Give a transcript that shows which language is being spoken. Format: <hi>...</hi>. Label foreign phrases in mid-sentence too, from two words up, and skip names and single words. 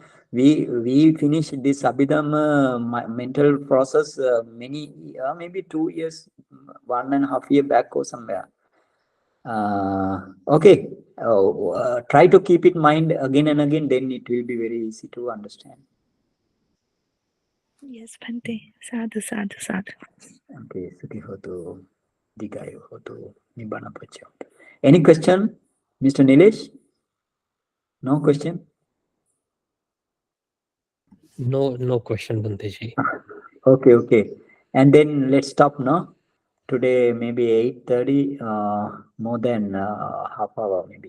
<en>We finished this Abhidhamma mental process many maybe 2 years, 1.5 years back or somewhere. Okay, try to keep it in mind again and again. Then it will be very easy to understand. Yes,</en> <pi>Bhante. Sadhu, sadhu, sadhu. Okay, Sukhi hotu, Digayo hotu, Nibbana pacha.</pi> <en>Any question, Mr. Nilesh? No question. No question, Bhante ji. Okay. And then let's stop now. Today maybe 8:30, more than half hour maybe.</en>